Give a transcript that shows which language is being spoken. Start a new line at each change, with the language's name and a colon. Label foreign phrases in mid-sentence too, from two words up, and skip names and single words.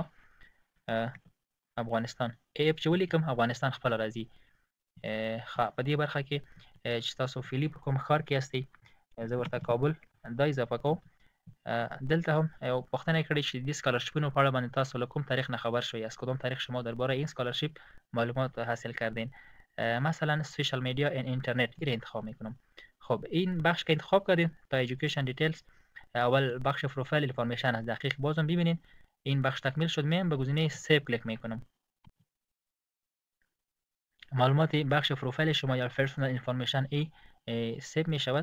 Pashto: افغانستان اف چې ولیکم افغانستان خپله راځي. ښه په دې برخه کې چې تاسو فعلي په کوم ښار کې هستئ، زه ورته کابل دا اضافه کوم. دلته هم یو پوښتنه کړې چې د سکالرشیپونو په اړه باندې تاسو له کوم تاریخ نه خبر شوی،
Persian: از کدام تاریخ شما درباره این سکالرشیپ معلومات حاصل کردین. مثلا
English: social media
Persian: این اینترنت این انتخاب میکنم. خب این بخش که انتخاب کردین تا
English: education details,
Persian: اول بخش
English: profile information
Persian: از دقیق بازم ببینین. این بخش تکمیل شد، میام به گزینه سیو کلیک میکنم. معلومات بخش پروفایل شما یا
English: personal information
Persian: ای سیو می شود.